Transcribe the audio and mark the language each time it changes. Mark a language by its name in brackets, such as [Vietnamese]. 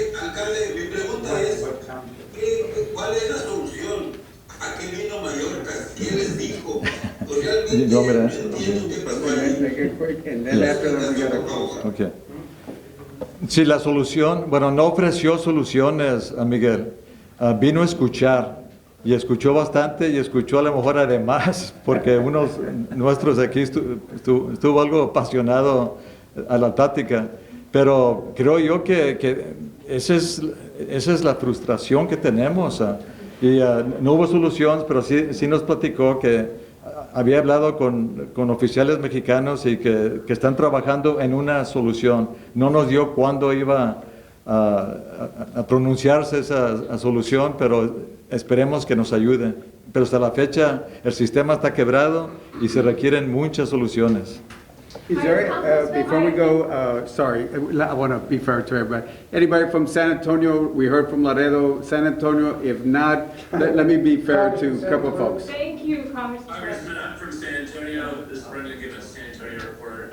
[Spanish] Alcalde, mi pregunta es, ¿cuál es la solución? ¿A qué vino Mayorkas? ¿Qué les dijo? Pues realmente No, mira, no entiendo qué pasó ahí. [English] Make it quick, and then after that we gotta close. Okay. [Spanish] Sí, la solución, bueno, no ofreció soluciones a Miguel, vino a escuchar y escuchó bastante y escuchó a lo mejor además, porque unos nuestros aquí estuvo algo apasionado a la táctica, pero creo yo que esa es la frustración que tenemos y no hubo solución, pero sí nos platicó que había hablado con oficiales mexicanos y que están trabajando en una solución. No nos dio cuándo iba a pronunciarse esa solución, pero esperemos que nos ayude. Pero hasta la fecha el sistema está quebrado y se requieren muchas soluciones. [English] Is there, before we go, sorry, I want to be fair to everybody. Anybody from San Antonio? We heard from Laredo, San Antonio. If not, let me be fair to a couple of folks. Thank you, Congressman. Congressman, I'm from San Antonio. This is Brendan giving a San Antonio report.